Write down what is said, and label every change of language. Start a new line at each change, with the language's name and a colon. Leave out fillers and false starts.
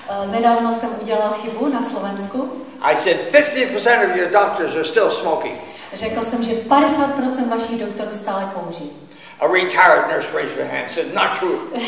Czech: Nedávno jsem udělal chybu na Slovensku.
English: I said 50% of your doctors are still smoking.
Czech: Řekl jsem, že 50% vašich doktorů stále kouří.
English: A retired nurse raised her hand, said, not true.